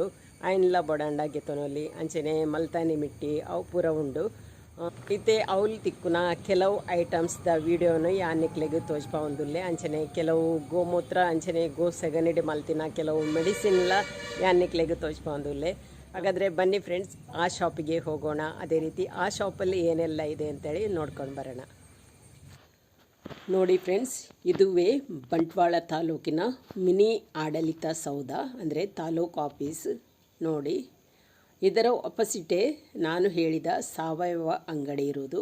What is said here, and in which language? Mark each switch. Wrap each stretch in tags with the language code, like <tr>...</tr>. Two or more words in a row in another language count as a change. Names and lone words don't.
<tcy>ಆಯ್ನೆಲ್ಲ ಬೊಡಾಂಡ ಗೆತೊನೊಲಿ ಅಂಚನೆ ಮಲ್ತಾನಿ ಮಿಟ್ಟಿ ಅವು ಪೂರ ಉಂಡು. ಇತ್ತೆ ಅವಳು ತಿಕ್ಕುನ ಕೆಲವು ಐಟಮ್ಸ್ದ ವೀಡಿಯೋನು ಯಾನಿಕ್ಲೆಗ್ ತೋಜ್ಪ ಒಂದುಲ್ಲೆ. ಅಂಚನೆ ಕೆಲವು ಗೋಮೂತ್ರ, ಅಂಚನೆ ಗೋ ಸೆಗಣಿಡಿ ಮಲ್ತಿನ ಕೆಲವು ಮೆಡಿಸಿನ್ಲ ಯಾನಿಕ್ಲೆಗ್ ತೋಜ್ಪ ಒಂದುಲ್ಲೆ.</tcy> <kn>ಹಾಗಾದರೆ ಬನ್ನಿ ಫ್ರೆಂಡ್ಸ್, ಆ ಶಾಪಿಗೆ ಹೋಗೋಣ. ಅದೇ ರೀತಿ ಆ ಶಾಪಲ್ಲಿ ಏನೆಲ್ಲ ಇದೆ ಅಂತೇಳಿ ನೋಡ್ಕೊಂಡು ಬರೋಣ. ನೋಡಿ ಫ್ರೆಂಡ್ಸ್, ಇದುವೇ ಬಂಟ್ವಾಳ ತಾಲೂಕಿನ ಮಿನಿ ಆಡಳಿತ ಸೌಧ, ಅಂದರೆ ತಾಲೂಕು ಆಫೀಸ್. ನೋಡಿ, ಇದರ ಆಪೋಸಿಟೇ ನಾನು ಹೇಳಿದ ಸಾವಯವ ಅಂಗಡಿ ಇರುವುದು.</kn>